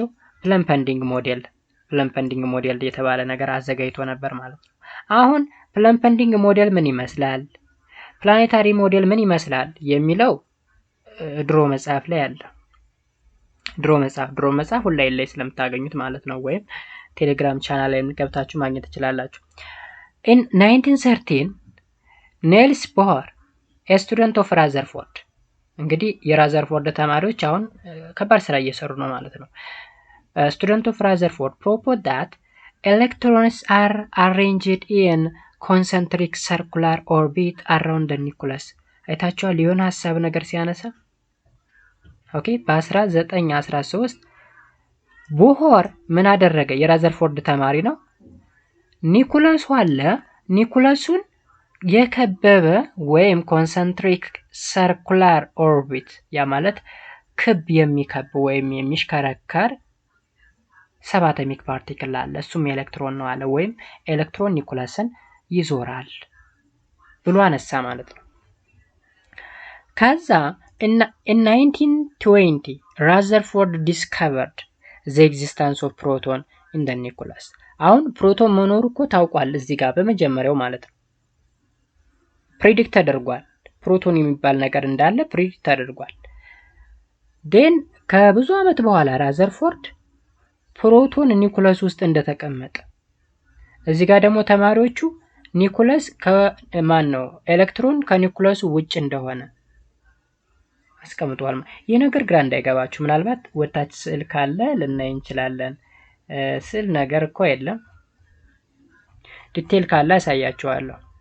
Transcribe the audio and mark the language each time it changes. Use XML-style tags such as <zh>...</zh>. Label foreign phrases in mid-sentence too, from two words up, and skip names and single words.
<en>plum pudding model</en> <am>የተባለ ነገር አዘጋጅቶ ነበር ማለት ነው። አሁን</am> <en>plum pudding model</en> <am>ምን ይመስላል፣</am> <en>planetary model</en> <am>ምን ይመስላል የሚለው ድሮ መጽሐፍ ላይ አለ። ድሮ መጽሐፍ ሁላይ ላይ ስለምታገኙት ማለት ነው፣ ወይም</am> <en>Telegram channel</en> <am>ላይ ገብታችሁ ማግኘት ትችላላችሁ።</am> <en>in 1913 ኔልስ ቦር a student of Rutherford</en> <am>እንግዲህ የራዘርፎርድ ተማሪዎች አሁን ከባድ ስራ እየሰሩ ነው ማለት ነው።</am> <en>student of Rutherford proposed that electrons are arranged in concentric circular orbit around the nucleus</en> <am>አይታችኋል የሆነ ሐሳብ ነገር ሲያነሳ። ኦኬ በ1913 ቦር ምን አደረገ? የራዘርፎርድ ተማሪ ነው። ኒኩለሱ አለ፣ ኒኩለሱን የከበበ ወይም</am> <en>concentric circular orbit</en> <am>ያ ማለት ክብ የሚከብ ወይም የሚሽከረከር</am> <en>subatomic particle</en> <am>አለ፣ እሱም ኤሌክትሮን ነው አለ። ወይም ኤሌክትሮን ኒኩለስን ይዞራል ብሎ አነሳ ማለት ነው። ከዛ</am> <en>in 1920 Rutherford discovered the existence of proton in the nucleus።</en> <am>አሁን ፕሮቶን መኖሩ እኮ ታውቋል እዚህ ጋር በመጀመሪያው ማለት ነው። ፕሪዲክት ተደርጓል። ፕሮቶን የሚባል ነገር እንዳለ ፕሪዲክት ተደርጓል። ዴን ከብዙ ዓመት በኋላ ራዘርፎርድ ፕሮቶን ኒኩለስ ውስጥ እንደተቀመጠ እዚህ ጋር ደግሞ ተማሪዎቹ ኒኩለስ ከማን ነው ኤሌክትሮን ከኒኩለሱ ውጭ እንደሆነ አስቀምጧል። ይህ ነገር ግራ እንዳይገባችሁ ምናልባት ወታች ስዕል ካለ ልናይ እንችላለን። ስዕል ነገር እኮ የለም፣ ዲቴል ካለ አሳያችኋለሁ።</am>